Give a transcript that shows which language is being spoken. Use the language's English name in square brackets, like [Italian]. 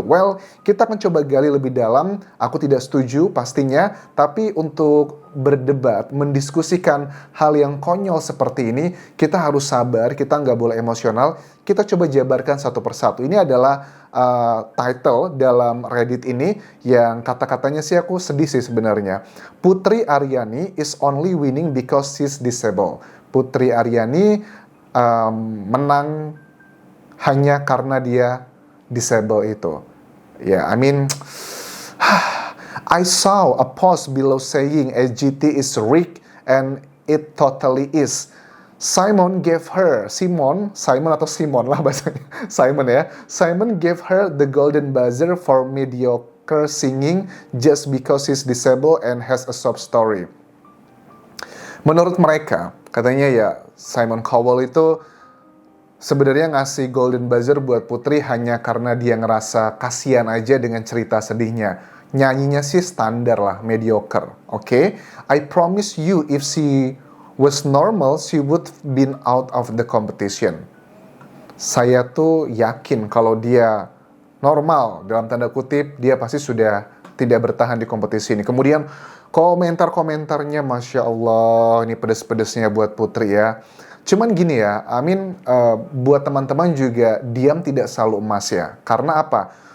[Indonesian] Well, kita akan coba gali lebih dalam. Aku tidak setuju pastinya, tapi untuk berdebat, mendiskusikan hal yang konyol seperti ini, kita harus sabar, kita nggak boleh emosional. Kita coba jabarkan satu persatu. Ini adalah title dalam Reddit ini yang kata-katanya sih aku sedih sih sebenarnya. [English] Putri Aryani is only winning because she's disabled. [Indonesian] Putri Aryani menang hanya karena dia disable itu. [English] Ya, I mean, I saw a post below saying SGT is rigged and it totally is. [Indonesian] Simon atau Simon lah bahasanya, Simon ya. [English] Simon gave her the golden buzzer for mediocre singing just because she's disabled and has a sob story. [Indonesian] Menurut mereka, katanya ya Simon Cowell itu sebenarnya ngasih golden buzzer buat Putri hanya karena dia ngerasa kasihan aja dengan cerita sedihnya. Nyanyinya sih standar lah, mediocre, oke? [English] I promise you if she was normal, she would been out of the competition. [Indonesian] Saya tuh yakin kalau dia normal, dalam tanda kutip, dia pasti sudah tidak bertahan di kompetisi ini. Kemudian komentar-komentarnya, Masya Allah, ini pedes-pedesnya buat Putri ya. Cuman gini ya, buat teman-teman juga, diam tidak selalu emas ya. Karena apa?